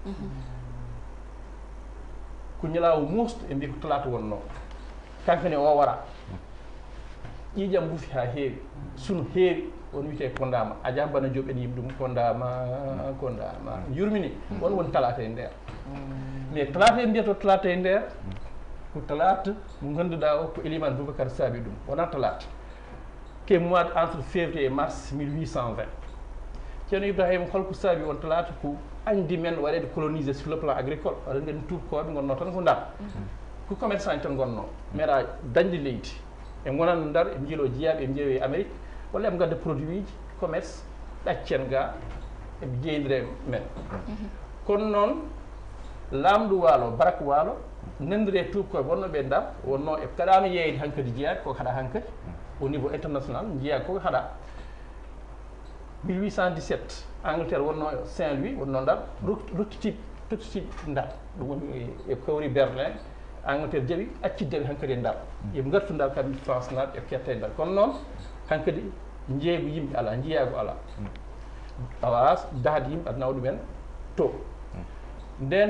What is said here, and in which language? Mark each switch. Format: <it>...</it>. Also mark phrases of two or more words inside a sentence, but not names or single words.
<ff>ko ñalawo musɗo e mbi ko talata wonno kanko ne o wara ƴiƴam buufi ha heewi suno heewi on wiyete ko ndama aja bana joɓen yimɓe ɗum ko ndama yurmini on woni talata e nder mais talata e mbiyato talata e nder ko talata mo ganduɗa o ko Elimane Boubacar saabi ɗum wona talata ke</ff> <fr>mois entre février et</fr> <ff>mars 1820 ceerno Ibrahima holko saabi on talata ko andi men waɗede</ff> <fr>colonisé sur le plan agricole</fr> <ff>aɗa gandi tubakoɓe gonno tan ko Ndar ko commerçant tan gonno meeɗa dañde leydi e gonano Ndar e jiilo jeeyaɓe e jeeyoy Amérique walla eɓe gadda produit ji commerce ɗaccen ga eɓe jeeyidire men kono noon lamɗo waalo barak waalo nandire tubakoɓe wonno ɓe Ndar wonno e kaɗano yeyde hankkadi jeeyade koko haɗa hankkadi</ff> <fr>au niveau international</fr> <ff>jeeya koko haɗa 1817 Angleterre wonno Saint-Louis wonno Ndar rottitiɓe Ndar ɗum woni e kawri Berlin Angleterre jaɓi acciddeɓe hankkadi e Ndar yoɓe gartu Ndar kamɓe France naɓe e ketta e Ndar kono noon hankkadi jeeygu yimɓe ala jeeyago ala awa dahde yimɓe aɗa nawa ɗumen to nden</ff>